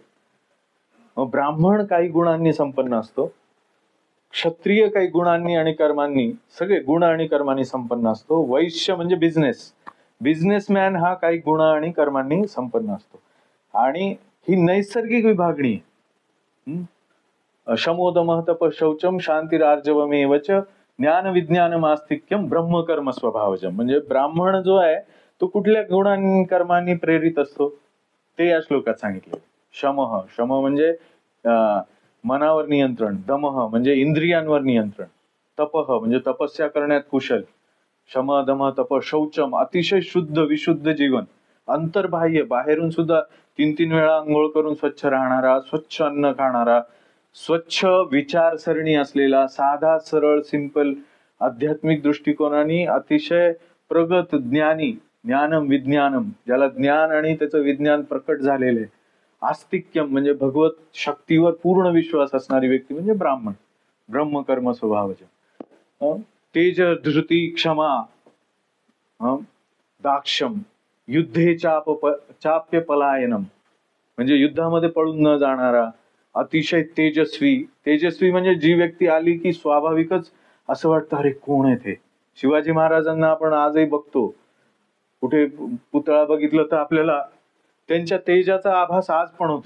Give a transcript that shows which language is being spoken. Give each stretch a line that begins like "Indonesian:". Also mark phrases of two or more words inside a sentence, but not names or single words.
Marathi: ब्राह्मण काही गुणांनी संपन्न असतो, क्षत्रिय काही गुणांनी आणि कर्मांनी, सगळे गुण आणि कर्मांनी संपन्न असतो. वैश्य म्हणजे बिझनेसमॅन हा काही गुण आणि कर्मांनी संपन्न असतो. आणि ही नैसर्गिक विभागणी आहे.
Sanskrit: शमोदमः तपः शौचम शांतिरार्जवमेवच ज्ञान विज्ञानम आस्तिक्यम ब्रह्मकर्म स्वभावजम.
Marathi: म्हणजे ब्राह्मण जो आहे तो कुठल्या गुणांनी कर्मांनी प्रेरित असतो ते या श्लोकात सांगितले. शम म्हणजे मनावर नियंत्रण, दमः म्हणजे इंद्रियांवर नियंत्रण, तपः म्हणजे तपस्या करण्यात कुशल,
Sanskrit: शम दम तप शौचम
Marathi: अतिशय शुद्ध विशुद्ध जीवन, अंतर्बाह्य बाहेरून सुद्धा 3-3 वेळा अंघोळ करून स्वच्छ राहणारा, स्वच्छ अन्न खाणारा, स्वच्छ विचारसरणी असलेला,
English: साधा सरळ सिंपल
Marathi: आध्यात्मिक दृष्टिकोनाने अतिशय प्रगत ज्ञानी, ज्ञानम विज्ञानम ज्याला ज्ञान आणि त्याचं विज्ञान प्रकट झालेलं आहे. आस्तिक्यम म्हणजे भगवत शक्तीवर पूर्ण विश्वास असणारी व्यक्ती म्हणजे ब्राह्मण.
Sanskrit: ब्रह्मकर्म स्वभावज. तेज धृती क्षमा दाक्षम युद्धे चाप्य पलायनम
Marathi: म्हणजे युद्धामध्ये पळून न जाणारा, अतिशय तेजस्वी म्हणजे जी व्यक्ती आली की स्वाभाविकच असं वाटतं अरे कोण आहे ते. शिवाजी महाराजांना आपण आजही बघतो, कुठे पुतळा बघितलं तर आपल्याला त्यांच्या तेजाचा आभास आज पण होतो.